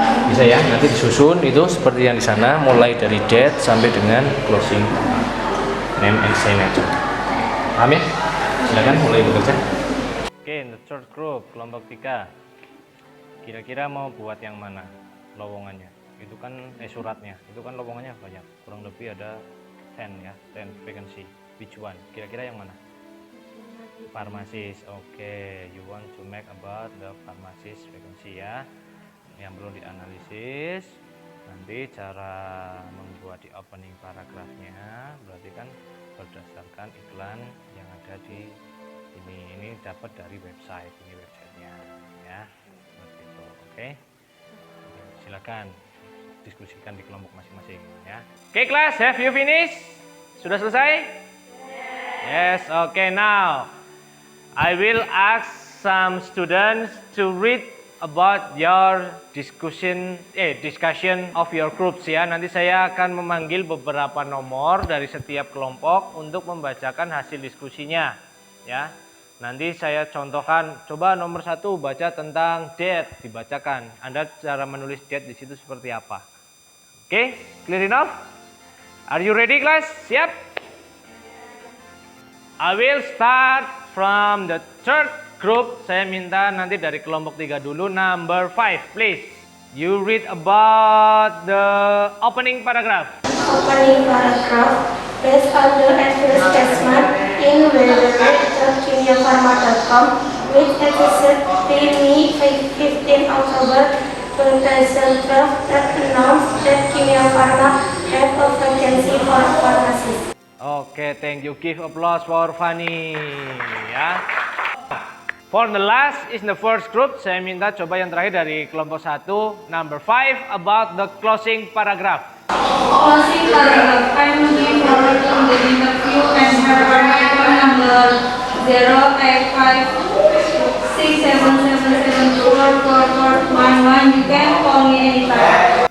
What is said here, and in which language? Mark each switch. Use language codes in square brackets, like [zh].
[id] Bisa ya, nanti disusun itu seperti yang di sana, mulai dari date sampai dengan [en] closing name and signature. [id] Paham ya? Silakan mulai bekerja. Oke, [en] in the third group, [id] kelompok 3. Kira-kira mau buat yang mana lowongannya? Itu kan suratnya, itu kan lowongannya banyak, kurang lebih ada 10 ya, 10 vacancy. [en] Which one? [id] Kira-kira yang mana? Pharmacist. [en] Oke, you want to make about the pharmacist vacancy ya. [id] Yang perlu dianalisis nanti cara membuat di opening paragrafnya, berarti kan berdasarkan iklan yang ada di ini dapat dari website, ini websitenya ya, seperti itu. Oke, silakan diskusikan di kelompok masing-masing ya. Oke kelas, [en] have you finished? [id] Sudah selesai? [en] Yes, okay, now I will ask some students to read about your discussion of your groups ya. [id] Nanti saya akan memanggil beberapa nomor dari setiap kelompok untuk membacakan hasil diskusinya ya. Nanti saya contohkan, coba nomor 1 baca tentang date, dibacakan. Anda cara menulis date di situ seperti apa? Oke, [en] clear enough? Are you ready class? [id] Siap? [en] I will start from the third group. [id] Saya minta nanti dari kelompok 3 dulu. [en] Number 5, please. You read about the opening paragraph. Opening paragraph. Based on the advertisement in www.kimiapharma.com, which episode May 15 October 2012 that announced that Kimia Pharma have a vacancy for pharmacist. Oke, thank you. Give applause for Fanny. Ya. For the last is the first group. [id] Saya minta coba yang terakhir dari kelompok 1, [en] number 5 about the closing paragraph. Closing paragraph. I'm looking forward to the interview and her phone number 0856777444411. You can call me anytime.